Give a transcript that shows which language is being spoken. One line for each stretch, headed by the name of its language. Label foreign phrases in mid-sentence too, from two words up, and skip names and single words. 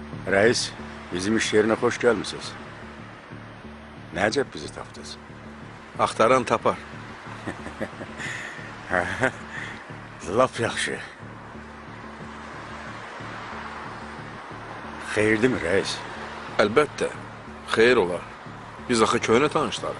Turkish: Reis, bizim iş yerine hoş gelmişsiniz.
Azerbaijani: Ne acep bizi tapdınız? Axtaran tapar. Laf yaxşı. Xeyirdi mi reis? Əlbəttə, xeyir olar. Biz axı köhnə tanışlarıq.